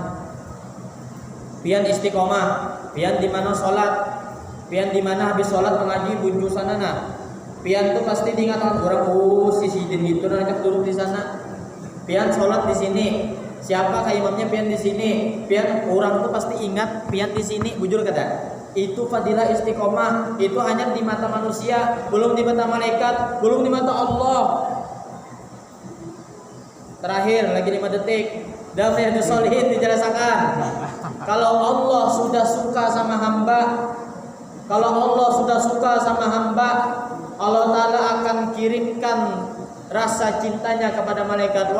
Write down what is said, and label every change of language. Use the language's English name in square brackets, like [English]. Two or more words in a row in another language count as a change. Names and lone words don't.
[Banjar] Pian istiqomah, pian di mana sholat, pian di mana habis sholat mengaji bunju sana nah. Pian tuh pasti diingatkan orang, si sidin gitu nanti duduk di sana. Pian sholat di sini. Siapa imamnya pian di sini. Pian orang tuh pasti ingat pian di sini, bujur kata. Itu fadilah istiqomah. [Indonesian] Itu hanya di mata manusia, belum di mata malaikat, belum di mata Allah. Terakhir lagi 5 detik. Dalam Riyadhus Shalihin dijelaskan, kalau Allah sudah suka sama hamba, kalau Allah sudah suka sama hamba, Allah Ta'ala akan kirimkan rasa cintanya kepada malaikat.